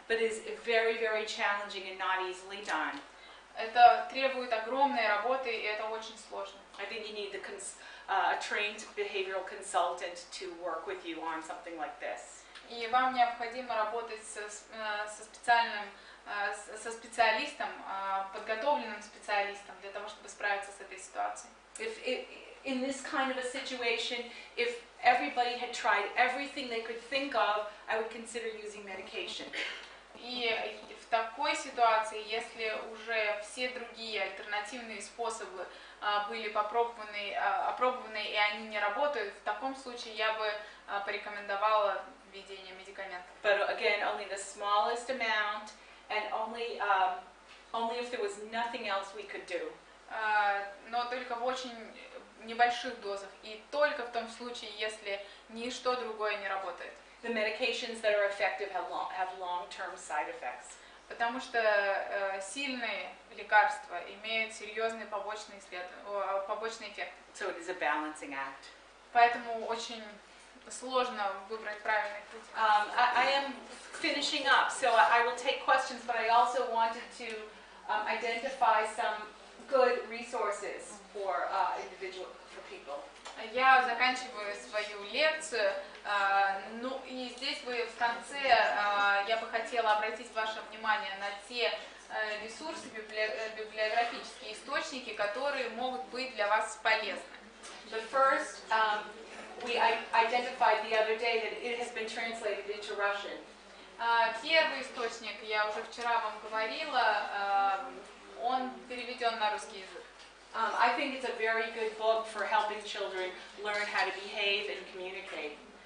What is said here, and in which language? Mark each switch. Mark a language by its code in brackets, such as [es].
[en] But it's very, very challenging and not easily done. [ru] Это требует огромной работы, и это очень сложно. [en] I think you need a trained behavioral consultant to work with you on something like this. [ru] И вам необходимо работать со специалистом, подготовленным специалистом, для того, чтобы справиться с этой ситуацией. [en] In this kind of a situation, if everybody had tried everything they could think of, I would consider using medication. [ru] И в такой ситуации, если уже все другие альтернативные способы были опробованы и они не работают, в таком случае я бы порекомендовала введение медикаментов. [en] But again, only the smallest amount, and only if there was nothing else we could do. [ru] Но только в очень небольших дозах и только в том случае, если ничто другое не работает. [en] The medications that are effective have long-term side effects. [ru] Потому что сильные лекарства имеют серьезные побочные эффекты. [en] So it is a balancing act. [ru] Поэтому очень сложно выбрать правильный путь. [en] I am finishing up, so I will take questions, but I also wanted to identify some good resources for people. [ru] Я заканчиваю свою лекцию, ну и здесь вы в конце я бы хотела обратить ваше внимание на те ресурсы, библиографические источники, которые могут быть для вас полезны. [en] The first, we identified the other day that it has been translated into Russian. [ru] Первый источник, я уже вчера вам говорила, он переведен на русский язык. [en] I think it's a very good book for helping children learn how to behave and communicate.